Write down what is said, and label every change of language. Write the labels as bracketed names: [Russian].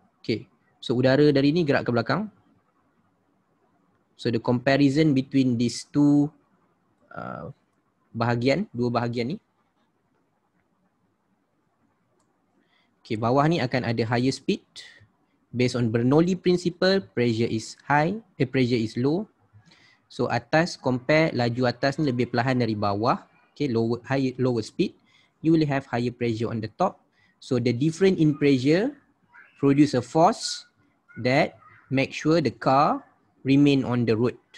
[Malay] Okay, so udara dari ni gerak ke belakang. [English] So the comparison between these two [Malay] bahagian, dua bahagian ni. [English] Okay, [Malay] bawah ni akan ada [English] higher speed. Based on Bernoulli principle, pressure is high, pressure is low. [Malay] So atas compare laju atas ni lebih perlahan dari bawah. [English] Okay, lower speed. You will have higher pressure on the top. So the difference in pressure produce a force that make sure the car remain on the road.